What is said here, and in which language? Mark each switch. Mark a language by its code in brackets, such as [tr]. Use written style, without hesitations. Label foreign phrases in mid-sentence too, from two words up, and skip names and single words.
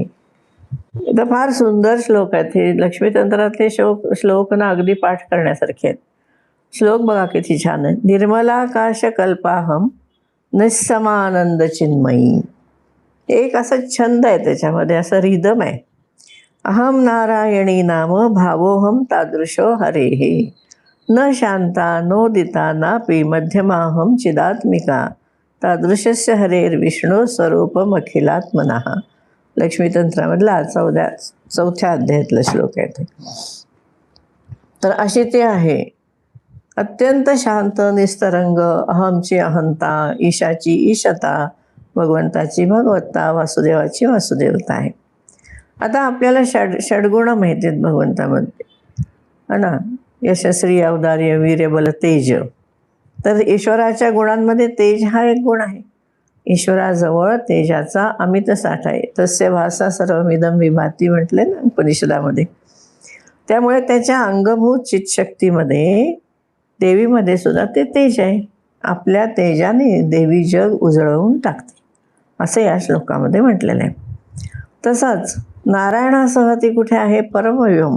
[mr] तर फार सुंदर श्लोक आहेत हे. लक्ष्मीतंत्रातले श्लोक ना अगदी पाठ करण्यासारखे आहेत. श्लोक बघा किती छान आहे. [sa] निर्मलाकाश कल्पाहम निस्समानंद चिन्मयी. [mr] एक असं छंद आहे त्याच्यामध्ये, असं रिदम आहे. [sa] अहम नारायणी नाम भावोहम तादृशो हरेहे न शांता नोदिता नापि मध्यमाहम चिदात्मिका तादृशस्य हरेर विष्णू स्वरूपम अखिलात्मनः. [mr] लक्ष्मीतंत्रामधला 4थ्या अध्यायातला श्लोक आहे ते. तर अशी ते आहे, अत्यंत शांत, निस्तरंग, अहमची अहंता, ईशाची ईशता, भगवंताची भगवत्ता, वासुदेवाची वासुदेवता आहे. आता आपल्याला षडगुण माहिती आहेत भगवंतामध्ये, [hi] है ना? [mr] यशस्वी, औदार्य, वीर्य, बल, तेज. तर ईश्वराच्या गुणांमध्ये तेज हा एक गुण आहे. ईश्वराजवळ तेजाचा अमित साठा आहे. [sa] तस्य भासा सर्वमिदं विभाती [mr] म्हटले ना उपनिषदामध्ये. त्यामुळे त्याच्या अंगभूत चितशक्तीमध्ये, देवीमध्ये सुद्धा ते तेज आहे. आपल्या तेजाने देवी जग उजळवून टाकते, असं या श्लोकामध्ये म्हटलेलं आहे. तसंच नारायणासह ती कुठे आहे?